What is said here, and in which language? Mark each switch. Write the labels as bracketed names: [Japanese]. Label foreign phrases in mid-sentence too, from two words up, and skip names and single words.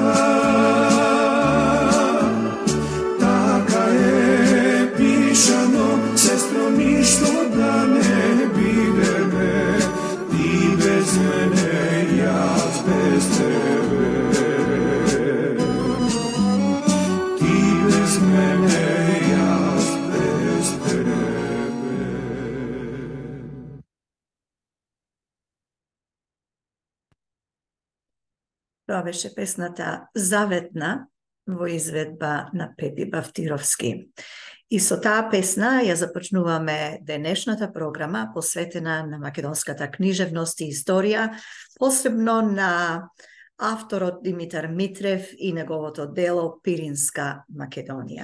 [Macedonian] Така је пишано, сестро, ништо да не виде ме, ти без мене, ја без тебе. Ти без мене, ја без тебе. Това беше песната Заветна во изведба на Пепи Бавтировски. И со таа песна ја започнуваме денешната програма посветена на македонската книжевност и историја, посебно на авторот Димитар Митрев и неговото дело Пиринска Македонија.